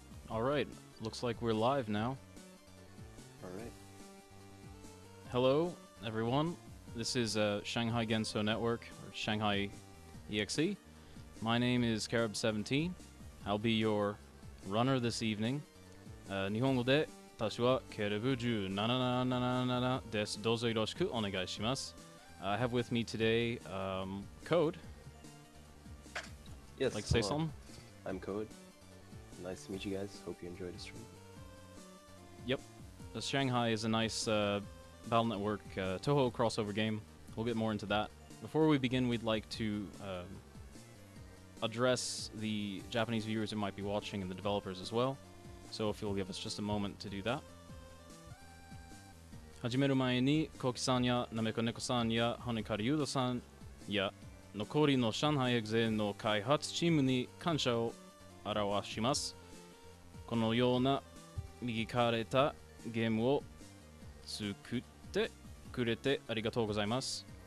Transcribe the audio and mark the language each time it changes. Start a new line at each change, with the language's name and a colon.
English: Alright, looks like we're live now. Alright. Hello, everyone. This is Shanghai Genso Network, or Shanghai EXE. My name is Kerreb17. I'll be your runner this evening.
Japanese: 日本語で私は Kerreb17 です。どうぞよろしくお願いします。
English: I have with me today Code. Yes. Like to say something? I'm Code. Nice to meet you guys. Hope you enjoyed the stream. Yep. Shanghai is a nice Battle Network Toho crossover game. We'll get more into that. Before we begin, we'd like to address the Japanese viewers who might be watching and the developers as well. So if you'll give us just a moment to do that.
Japanese: 始める前に、コウキさんやなめこねこさんや羽刈優斗さんや残りの上海エグゼの開発チームに感謝を表します。このような右かれたゲームを作ってくれてありがとうございます。